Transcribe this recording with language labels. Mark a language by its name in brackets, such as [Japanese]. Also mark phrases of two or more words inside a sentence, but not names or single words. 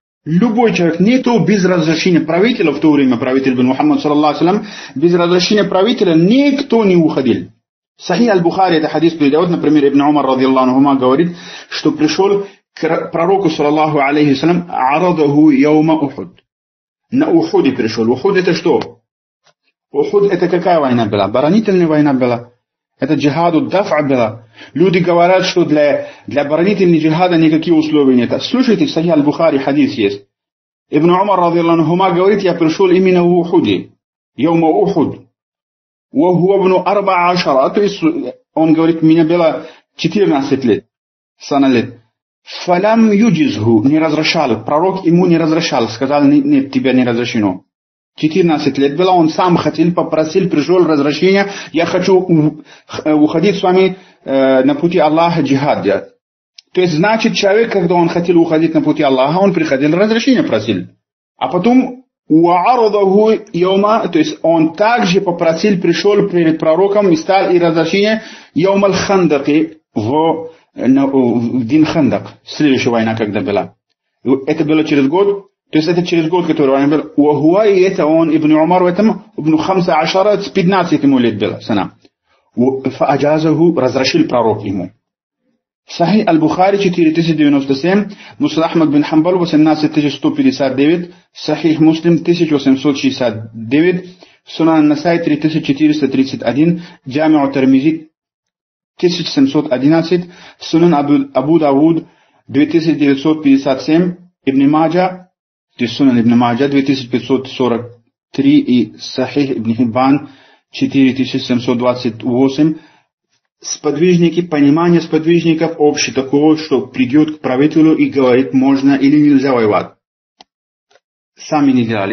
[Russian] Любой человек, никто без разрешения правителя, в то время правитель был Мухаммад, [Arabic] صلى الله عليه, [Russian] без разрешения правителя никто не уходил. Сахих аль-Бухари, это хадис передает, например, Ибн Умар, [Arabic] رضي الله عنهما, [Russian] говорит, что пришел к пророку, [Arabic] صلى الله عليه وسلم، عرضه يوم أحد. [Russian] На Ухуде пришел. Ухуд это что? Ухуд это какая война была? Оборонительная война была. Это [Arabic] جهاد دفع [Russian] была. Люди говорят, что для оборонительного джихада никаких условий нет. Слушайте, в Сахих аль-Бухари хадис есть. Ибн Умар, [Arabic] رضي الله عنهما, [Russian] говорит, я пришел именно в Ухуде. [Arabic] يوم أحد. وهو ابن 14, [Russian] то есть он говорит, меня было 14 лет, сана лет. [Arabic] فلم يجزه, [Russian] не разрешал, пророк ему не разрешал, сказал, нет, тебя не разрешено. 14 лет было, он сам хотел, попросил, пришел разрешение, я хочу уходить с вами на пути Аллаха джихад делать. То есть, значит, человек, когда он хотел уходить на пути Аллаха, он приходил, разрешение просил. А потом [Arabic] وعرضه يوم, [Russian] то есть он также попросил, пришел перед пророком и стал и разрешение [Arabic] يوم الخندق [Russian] в день Хандак, следующая война, когда была. Это было через год, то есть это через год, который война была. Уахуа, и это он, Ибн Умар, в этом, Ибн 15, с 15 ему лет было, сана. Фааджазаху, разрешил пророк ему. Сахих аль-Бухари 4097, Муснад Ахмад бин Хамбал 18159, Сахих Муслим 1869, Сунан Насай 3431, Джами'у Тирмизи 1711, Сунан Абу Дауд 2957, Ибн Маджа, то есть Сунан Ибн Маджа 2543 и Сахих Ибн Хиббан 4728, сподвижники, понимание сподвижников общее такого, что придет к правителю и говорит, можно или нельзя воевать. Сами не делали.